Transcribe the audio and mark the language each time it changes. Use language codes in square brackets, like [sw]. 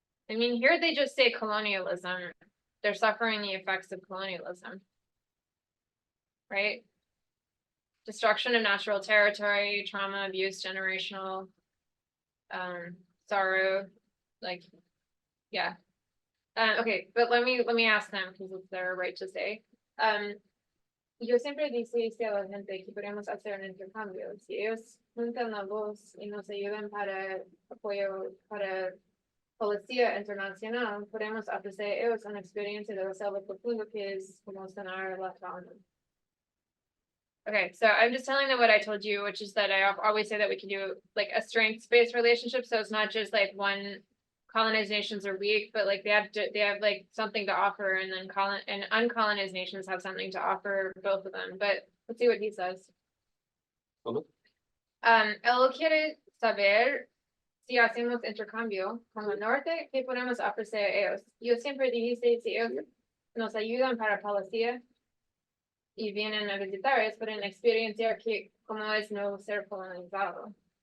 [en] I mean, here they just say colonialism. They're suffering the effects of colonialism, right? Destruction of natural territory, trauma, abuse, generational sorrow, like, yeah. Okay, but let me ask them, because it's their right to say. [es] yo siempre dice a la gente que podemos hacer un intercambio. Si ellos juntan la voz y nos ayudan para apoyo para policía internacional, podemos ofrecer a ellos una experiencia de la selva profundo que es como sanar la trauma. [en] Okay, so I'm just telling them what I told you, which is that I always say that we can do like a strengths-based relationship. So it's not just like one colonized nations are weak, but like they have like something to offer, and then uncolonized nations have something to offer, both of them. But let's see what he says. [es] ¿Cómo? Él quiere saber si hacemos intercambio con el norte, ¿qué podemos ofrecer a ellos? Yo siempre dije, si ellos nos ayudan para policía y vienen a visitar, ellos pueden experienciar que cómo es no ser colonizado.